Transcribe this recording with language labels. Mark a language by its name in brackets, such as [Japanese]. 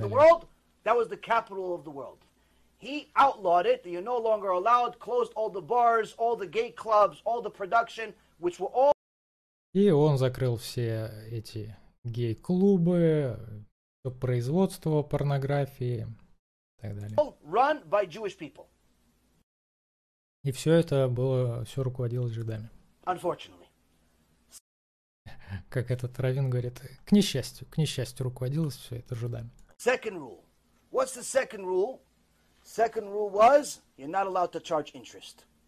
[English] The world, that was the capital of the world. He outlawed it. You're no longer allowed. Closed all the bars, all the gay clubs, all the production, which were all. [Russian] И он закрыл все эти гей-клубы, производство порнографии и так далее. [English] Run by Jewish people. [Russian] И все это было, все руководилось жидами. [English] Unfortunately. [Russian] Как этот раввин говорит, к несчастью руководилось все это жидами. [English] Second rule. What's the second rule? Second rule was you're not allowed to charge interest.